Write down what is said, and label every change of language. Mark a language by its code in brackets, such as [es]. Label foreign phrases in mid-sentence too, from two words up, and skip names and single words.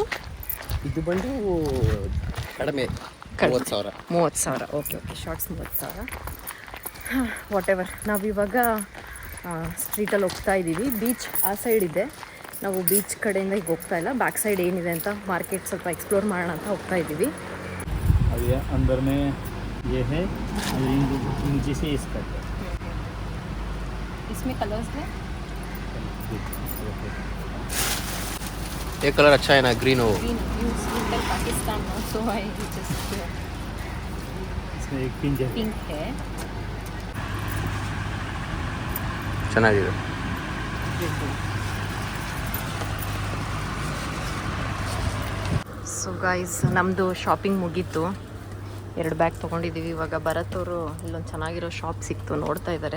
[kn] ಇದು ಬಂದು ಕಡಿಮೆ 30,000. [en] okay. shorts 30,000. what ever. [kn] ನಾವಿವಾಗ ಸ್ಟ್ರೀಟಲ್ಲಿ ಹೋಗ್ತಾ ಇದ್ದೀವಿ. ಬೀಚ್ ಆ ಸೈಡ್ ಇದೆ. ನಾವು ಬೀಚ್ ಕಡೆಯಿಂದ ಈಗ ಹೋಗ್ತಾ ಇಲ್ಲ. [en] back side [kn] ಏನಿದೆ ಅಂತ ಮಾರ್ಕೆಟ್ ಸ್ವಲ್ಪ ಎಕ್ಸ್ಪ್ಲೋರ್ ಮಾಡೋಣ ಅಂತ ಹೋಗ್ತಾ ಇದ್ದೀವಿ. [hi] अंदर में ये है, नीचे से इसका इसमें कलर्स है. ये कलर अच्छा है ना, ग्रीन हो. [en] green use in Pakistan no? So I just [hi] इसमें एक पिंक है. pink है. [kn] ಚೆನ್ನಾಗಿದೆ. [en] so guys [kn] ನಮ್ಮದು ಶಾಪಿಂಗ್ ಮುಗೀತು. 2 ಬ್ಯಾಗ್ ತೊಗೊಂಡಿದ್ದೀವಿ. ಇವಾಗ ಭರತ್ ಅವರು ಇಲ್ಲೊಂದು ಚೆನ್ನಾಗಿರೋ ಶಾಪ್ ಸಿಕ್ತು, ನೋಡ್ತಾ ಇದ್ದಾರೆ.